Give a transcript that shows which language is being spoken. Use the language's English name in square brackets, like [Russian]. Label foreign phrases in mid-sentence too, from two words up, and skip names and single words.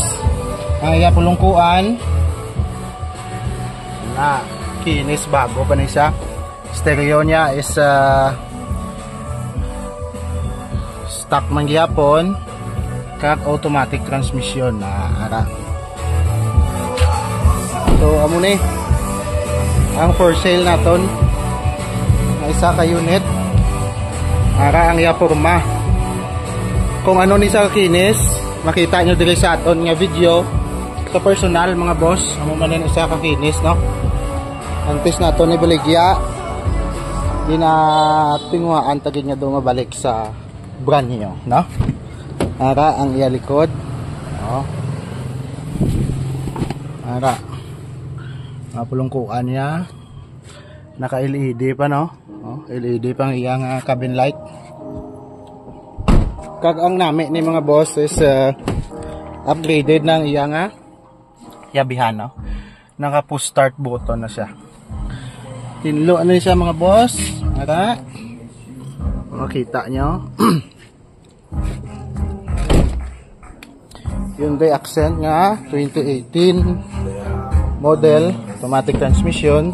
[Hiligaynon] Ang iya pulungkuan na kinis, bago pa ni siya. Stereo niya [English] is stock [Hiligaynon] man gyapon, kag [English] automatic transmission [Hiligaynon] na ara. So amo ni ang [English] for sale [Hiligaynon] naton na isa ka unit. Ara ang iya porma. Kung ano ni sa kinis, makita nyo diri sa aton nga video sa personal mga boss. Amo man ni isa ka kinis no. Antes nato ni baligya di na tinguhaan tagid niya do mabalik sa brand niyo no. Ara ang iya likod. Oh. Ara mapulungkuan niya. Naka LED pa no. Oh, LED pang iyang [English] cabin light. [Hiligaynon] Kag ang nami ni mga boss [English] is upgraded [Hiligaynon] ng iyang yabihan no. Naka [English] push start button [Hiligaynon] na siya. Tinlo ano siya mga boss. Ara makita nyo. Hyundai Accent nga 2018 model, [English] automatic transmission.